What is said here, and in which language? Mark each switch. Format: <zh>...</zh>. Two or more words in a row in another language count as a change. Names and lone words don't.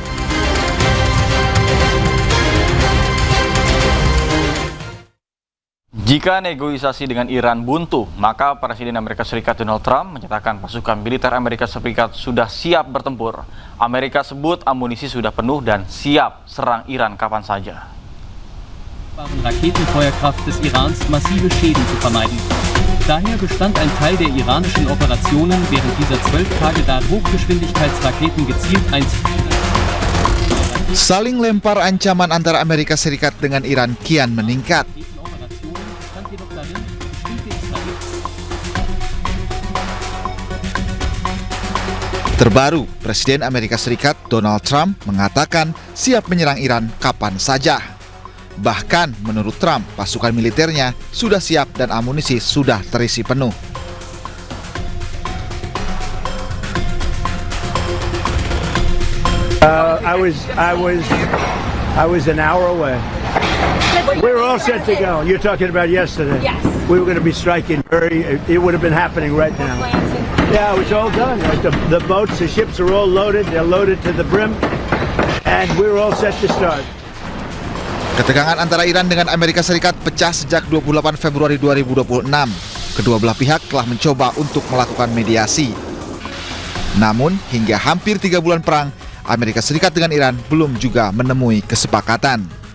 <id>Jika negosiasi dengan Iran buntu, maka Presiden Amerika Serikat Donald Trump menyatakan pasukan militer Amerika Serikat sudah siap bertempur. Amerika sebut amunisi sudah penuh dan siap serang Iran kapan saja.</id> <de>Raketenfeuerkraft des Irans massive Schäden zu vermeiden. Daher bestand ein Teil der iranischen Operationen während dieser 12 Tage darin, Hochgeschwindigkeitsraketen gezielt einzusetzen.</de> <id>Saling lempar ancaman antara Amerika Serikat dengan Iran kian meningkat. Terbaru, Presiden Amerika Serikat Donald Trump mengatakan siap menyerang Iran kapan saja. Bahkan menurut Trump, pasukan militernya sudah siap dan amunisi sudah terisi penuh.</id> <en>I was an hour away. We were all set to go. You're talking about yesterday. Yes. We were going to be striking it would have been happening right now. Yeah, it was all done. The boats, the ships are all loaded. They're loaded to the brim. And we're all set to start.</en> <id>Ketegangan antara Iran dengan Amerika Serikat pecah sejak 28 Februari 2026. Kedua belah pihak telah mencoba untuk melakukan mediasi. Namun, hingga hampir 3 bulan perang, Amerika Serikat dengan Iran belum juga menemui kesepakatan.</id>